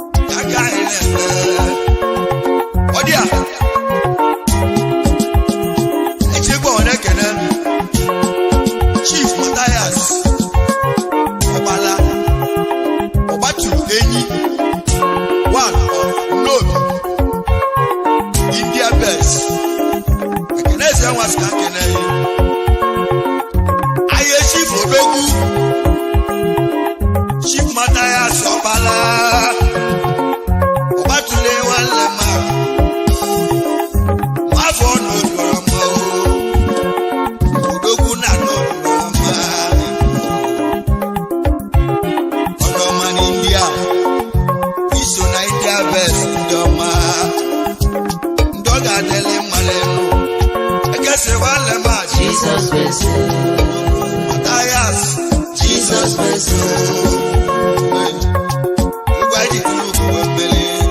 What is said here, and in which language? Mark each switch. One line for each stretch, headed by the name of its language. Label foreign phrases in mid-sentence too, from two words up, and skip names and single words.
Igbo: Ya ka anyị na-eme. Ọ dị a. Eji egwu a were ekene. Chief Matthias Ọbala. Ọgbatulu Enyi.
English: One of Nnobi. India Best.
Igbo: Ekene eze nwa sị ka m kene ya. Aye Chief Odogwu. Chief Matthias Ọbala. Ọgbatulu nwanne m a. Afọ nọ n'ọma o. Odogwu na nọ n'ọma. Ọnụ ọma n'India. Iso na India Best ndị ọma. Ndị ọ ga-adịlị mma n'elu. Ekesi nwanne m a. Jesus Best. Matthias. Jesus Best. Igwe anyị ji tụrụ ugwu wee mmeli.